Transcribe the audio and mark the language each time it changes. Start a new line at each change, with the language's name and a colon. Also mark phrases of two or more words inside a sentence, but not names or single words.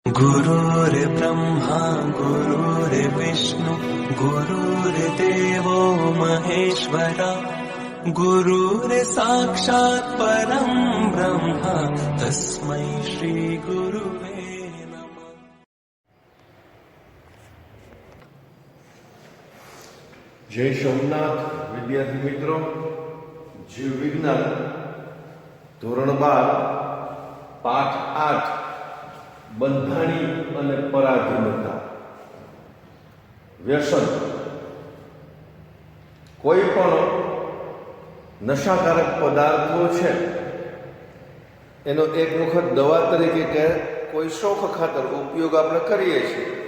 Sanskrit: गुरुर्ब्रह्मा गुरुर्विष्णु गुरुर्देवो महेश्वरा गुरुर्साक्षात् परं ब्रह्म तस्मै श्री गुरुवे नमः।
Gujarati: જય સોમનાથ વિદ્યાર્થી મિત્રો, જીવ વિજ્ઞાન ધોરણ 12 પાઠ 8 બંધાણી અને પરાધીનતા. વ્યસન કોઈ પણ નશાકારક પદાર્થો છે એનો એક વખત દવા તરીકે કે કોઈ શોખ ખાતર ઉપયોગ આપણે કરીએ છીએ,